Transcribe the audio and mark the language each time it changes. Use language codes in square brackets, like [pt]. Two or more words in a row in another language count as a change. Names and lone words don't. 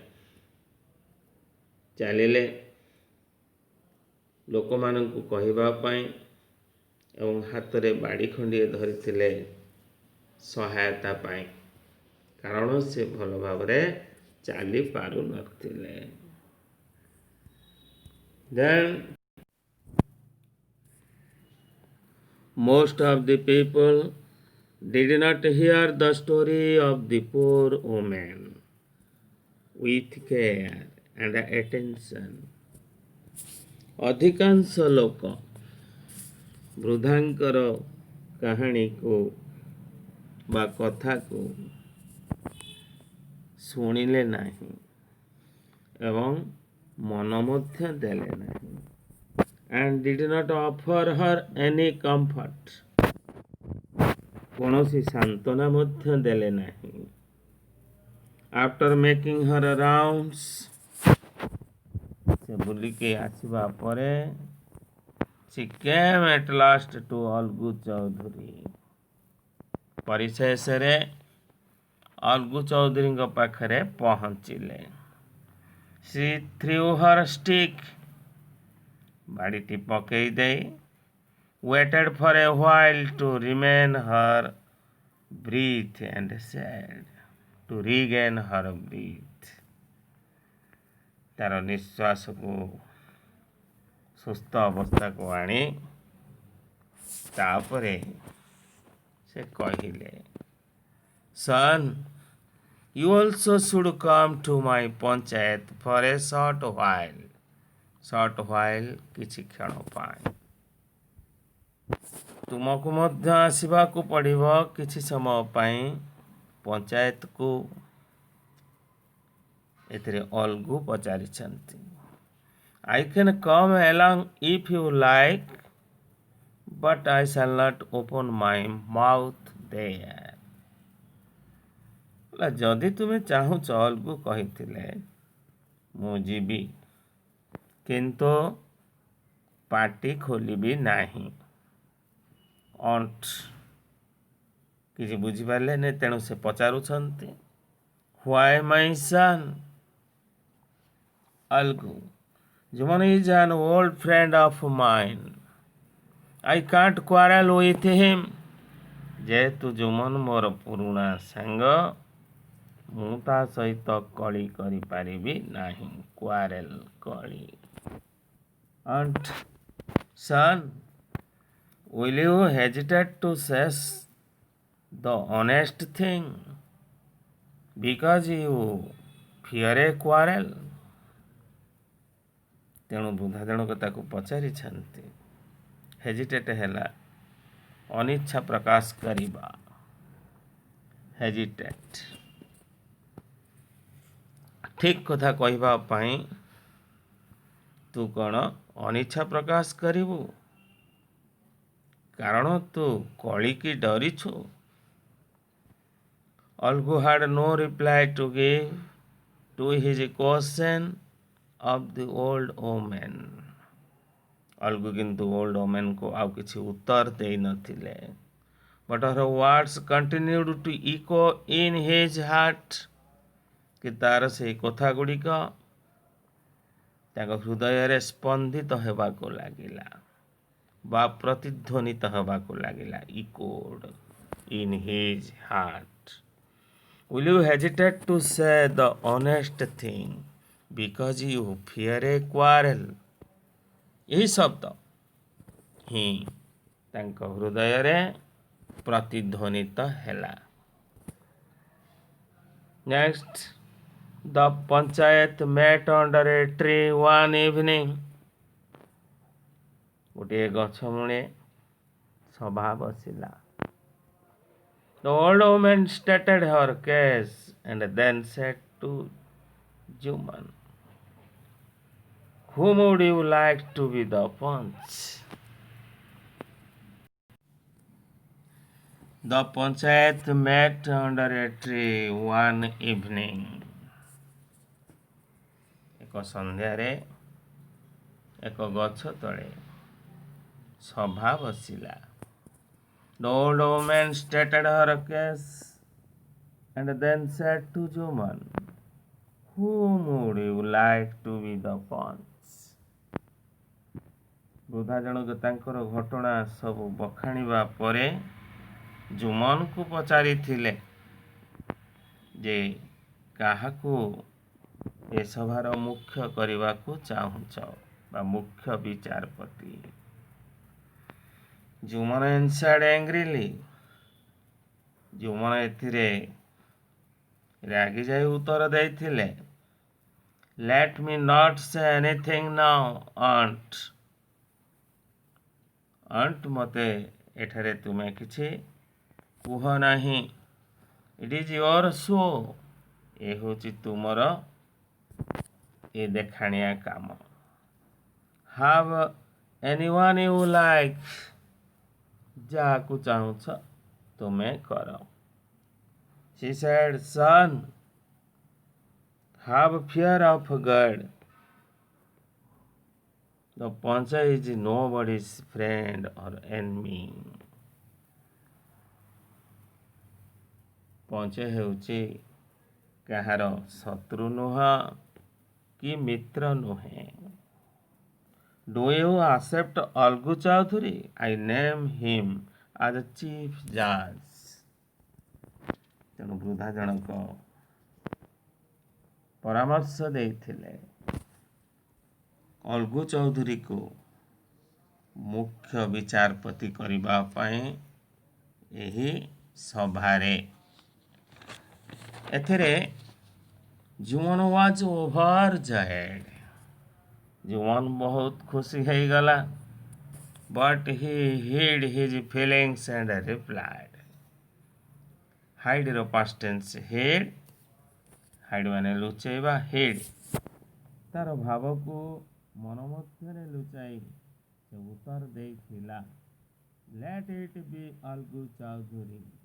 [or] ଚାଲିଲେ ଲୋକମାନଙ୍କୁ କହିବା ପାଇଁ ଏବଂ ହାତରେ ବାଡ଼ି ଖଣ୍ଡିଏ ଧରିଥିଲେ ସହାୟତା ପାଇଁ, କାରଣ ସେ ଭଲ ଭାବରେ ଚାଲି ପାରୁନଥିଲେ। [en] Then most of the people did not hear the story of the poor woman with care and attention। [or] ଅଧିକାଂଶ ଲୋକ ବୃଦ୍ଧାଙ୍କର କାହାଣୀକୁ ବା କଥାକୁ ଶୁଣିଲେ ନାହିଁ ଏବଂ ମନ ମଧ୍ୟ ଦେଲେ ନାହିଁ। [en] And did not offer her any comfort। [or] କୌଣସି ସାନ୍ତ୍ୱନା ମଧ୍ୟ ଦେଲେ ନାହିଁ। [en] After making her rounds, [or] ସେ ବୁଲିକି ଆସିବା ପରେ [en] she came at last to ଅଲଗୁ ଚୌଧୁରୀ। [or] ପରିଶେଷରେ ଅଲଗୁ ଚୌଧୁରୀଙ୍କ ପାଖରେ ପହଞ୍ଚିଲେ। [en] She threw her stick। [or] ବାଡ଼ିଟି ପକେଇ ଦେଇ [en] waited for a while to remain her breath and said, to regain her breath। [or] ତାର ନିଶ୍ୱାସକୁ ସୁସ୍ଥ ଅବସ୍ଥାକୁ ଆଣି ତାପରେ ସେ କହିଲେ, [en] Son, you also should come to my ପଞ୍ଚାୟତ for a short while। short while [or] କିଛି କ୍ଷଣ ପାଇଁ ତୁମକୁ ମଧ୍ୟ ଆସିବାକୁ ପଡ଼ିବ କିଛି ସମୟ ପାଇଁ ପଞ୍ଚାୟତକୁ। ଏଥିରେ ଅଲଗୁ ପଚାରିଛନ୍ତି, [en] I can come along if you like, but I shall not open my mouth there। [or] ଯଦି ତୁମେ ଚାହୁଁଛ, ଅଲଗୁ କହିଥିଲେ, ମୁଁ ଯିବି, କିନ୍ତୁ ପାଟି ଖୋଲିବି ନାହିଁ। କିଛି ବୁଝିପାରିଲେନି, ତେଣୁ ସେ ପଚାରୁଛନ୍ତି, [en] Why my son? ଅଲଗୁ, Juman is an old friend of mine। I can't quarrel with him। [or] ଯେହେତୁ ଜୁମନ ମୋର ପୁରୁଣା ସାଙ୍ଗ, ମୁଁ ତା ସହିତ କଳି କରିପାରିବି ନାହିଁ। quarrel କଳି। [en] And son, will you hesitate to say the honest thing because you fear a quarrel? [or] ତେଣୁ ବୃଦ୍ଧା ଜଣକ ତାକୁ ପଚାରିଛନ୍ତି, ହେଜିଟେଟ୍ ହେଲା ଅନିଚ୍ଛା ପ୍ରକାଶ କରିବା। ହେଜିଟେଟ୍ ଠିକ୍ କଥା କହିବା ପାଇଁ ତୁ କ'ଣ ଅନିଚ୍ଛା ପ୍ରକାଶ କରିବୁ? କାରଣ ତୁ କଳିକି ଡରିଛୁ। [en] Olgu had no reply to give to his question of the old woman. [or] ଅଲଗୁ କିନ୍ତୁ [en] old woman [or] ଆଉ କିଛି ଉତ୍ତର ଦେଇନଥିଲେ। [en] But her words continued to echo in his heart. [or] କି ତାର ସେହି କଥା ଗୁଡ଼ିକ ତାଙ୍କ ହୃଦୟରେ ସ୍ପନ୍ଦିତ ହେବାକୁ ଲାଗିଲା ବା ପ୍ରତିଧ୍ୱନିତ ହେବାକୁ ଲାଗିଲା। [en] Echoed in his heart. Will you hesitate to say the honest thing because you fear a quarrel? [or] ଏହି ଶବ୍ଦ ହିଁ ତାଙ୍କ ହୃଦୟରେ ପ୍ରତିଧ୍ୱନିତ ହେଲା। [en] Next, the panchayat met under a tree one evening. [or] ଗୋଟିଏ ଗଛ ମୂଳେ ସଭା ବସିଲା। [en] The old woman stated her case and then said to Juman, whom would you like to be the punch? The panchayat met under a tree one evening. [or] ଏକ ସନ୍ଧ୍ୟାରେ ଏକ ଗଛ ତଳେ ସଭା ବସିଲା। [en] The old woman stated her case and then said to Juman, whom would you like to be the punch? [or] ବୃଦ୍ଧା ଜଣକ ତାଙ୍କର ଘଟଣା ସବୁ ବଖାଣିବା ପରେ ଜୁମନକୁ ପଚାରିଥିଲେ ଯେ କାହାକୁ ଏ ସଭାର ମୁଖ୍ୟ କରିବାକୁ ଚାହୁଁଛ ବା ମୁଖ୍ୟ ବିଚାରପତି। [en] ଜୁମନ answered angrily. [or] ଜୁମନ ଏଥିରେ ରାଗି ଯାଇ ଉତ୍ତର ଦେଇଥିଲେ, [en] let me not say anything now, aunt. [or] aunt ମୋତେ ଏଠାରେ ତୁମେ କିଛି କୁହ ନାହିଁ। [en] it is your show. [or] ଏ ହେଉଛି ତୁମର ଏ ଦେଖାଣିଆ କାମ। [en] have anyone you like. [or] ଯାହାକୁ ଚାହୁଁଛ ତୁମେ କର। [en] She said, son, have fear of God. The pancha is nobody's friend or enemy. [or] ପଞ୍ଚ ହେଉଛି କାହାର ଶତ୍ରୁ ନୁହଁ କି ମିତ୍ର ନୁହେଁ। [en] Do you accept Algu Chaudhary? I name him as chief judge. [or] ତେଣୁ ବୃଦ୍ଧା ଜଣକ ପରାମର୍ଶ ଦେଇଥିଲେ ଅଲଗୁ ଚୌଧୁରୀକୁ ମୁଖ୍ୟ ବିଚାରପତି କରିବା ପାଇଁ ଏହି ସଭାରେ। [en] ଏଥିରେ ଜୁମନ was overjoyed. [or] ଜୁମନ ବହୁତ ଖୁସି ହେଇଗଲା। [en] But he hid his feelings and replied. Hide ର past tense hid. [or] hide ମାନେ ଲୁଚେଇବା। hid ତାର ଭାବକୁ ମନ ମଧ୍ୟରେ ଲୁଚାଇ ସେ ଉତ୍ତର ଦେଇଥିଲା, [en] let it be ଅଲଗୁ ଚୌଧୁରୀ।